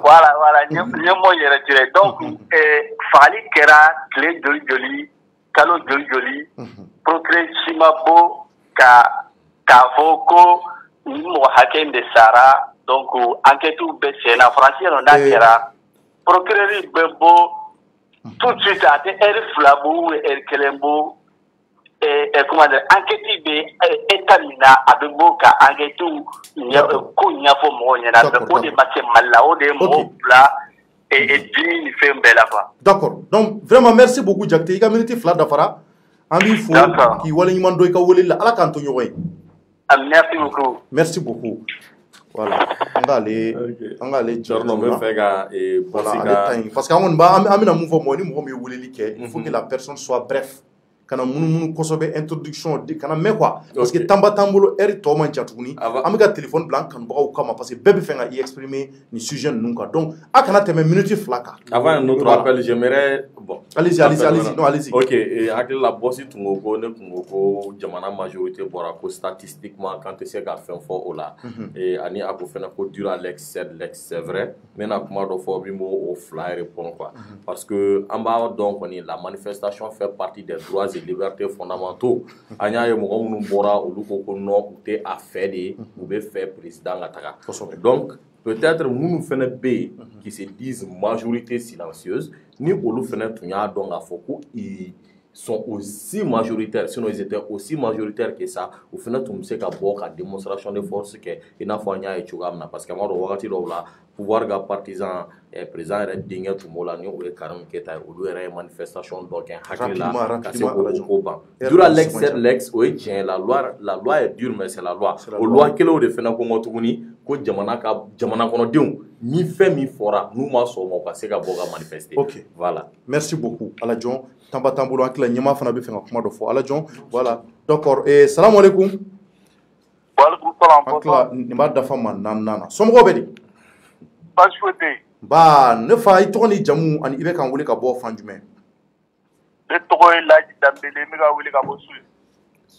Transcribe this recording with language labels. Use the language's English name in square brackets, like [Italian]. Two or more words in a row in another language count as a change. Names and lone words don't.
[Bambara] voilà ɲɛmɔgɔ yɛrɛ tiré donc fagali kɛra tile joli kalo joli procureur si ma bɔ k'a fɔ ko ni mɔgɔ hakɛ in de sara donc enquête bɛ sen na faransi yɛrɛ n'a kɛra procureur bɛ bɔ [French] tout de suite [Bambara] a tɛ heure 2 bɔ ou heure 1 bɔ [French] comment dire [Bambara] enquête bɛ état min na a bɛ bɔ ka enquête ko ɲɛfɔ mɔgɔw ɲɛna o de ma kɛ Mali la o de ye mɔgɔw bila dimi ni fɛn bɛɛ la quoi. [French] D'accord, donc vraiment merci beaucoup [Bambara] Jakite i ka minute 2 dafara an b'i fo k'i waleɲuman dɔn i ka weleli la Ala k'an to ɲɔgɔn ye. [French] Merci beaucoup. Merci beaucoup. Voilà, [Bambara] an k'ale Jarno bɛ fɛ ka [French] parce que [Bambara] an bɛna mun fɔ mɔgɔ ni mɔgɔ min ye weleli kɛ [French] il faut que la personne soit bref [Bambara] kana munumunu kosɛbɛ introduction kana mɛn quoi [French] parce que [Bambara] temps t'an bolo heure tɔ man ca tuguni an bɛ ka téléphone bila an kanubagaw kama [French] parce que [Bambara] bɛɛ bɛ fɛ ka i exprimer ni sujet ninnu kan donc a kana tɛmɛ minute 2 kan. [French] Avant notre appel j'aimerais bon allez-y non allez-y [Bambara] ok hakili la bɔsi tun ko ne tun ko jamana majorité bɔra ko statistiquement kan tɛ se ka fɛn fɔ o la ani a ko fɛnɛ ko [French] durant l'ex c'est vrai [Bambara] n bɛna kuma dɔ fɔ min b'o 2 [French] répondre quoi parce que [Bambara] an b'a dɔn kɔni [French] la manifestation fait partie des droits et libertés fondamentaux [Bambara] an y'a ye mɔgɔ minnu bɔra olu ko non u tɛ a fɛ de u bɛ fɛ président ka taga [French] donc peut-être [Bambara] minnu fɛnɛ bɛ yen [French] qui se disent majorité silencieuse [Bambara] ni olu fɛnɛ tun y'a dɔn k'a fɔ ko [French] ils sont aussi majoritaires sinon ils étaient aussi majoritaires que ça [Bambara] u fɛnɛ tun bɛ se ka bɔ ka [French] démonstration de force [Bambara] kɛ i n'a fɔ an y'a ye cogoya min na [French] parce que [Bambara] an b'a dɔn wagati dɔw la pouvoir ka partisan président yɛrɛ denkɛ tun b'o la ni o ye Karimu Keyita ye olu yɛrɛ ye manifestation dɔ kɛ hakili la ka se k'o ko ban [French] durant l'ex [Bambara] o ye tiɲɛ [French] la loi est dure mais c'est la loi [Bambara] o loi kelenw de fɛnɛ ko n kɔ tuguni ko jamana kɔnɔdenw ni fɛn min fɔra n'u ma sɔn o ma u ka se ka bɔ ka [French] manifester voilà merci beaucoup [Bambara] Alajon temps t'an bolo an tila ɲɛmaa fana bɛ fɛ ka kuma dɔ fɔ Alajon [French] voilà d'accord [Arabic] salamu alaikum waalaikum salam [Bambara] nin b'a dafa ma 4 na somɔgɔw bɛ di baasi foyi tɛ yen ba ne fa i tɔgɔ ni jamu ani i bɛ k'an wele ka bɔ fan jumɛn ne tɔgɔ ye Laji Dambele n bɛ ka wele ka bɔ Suisse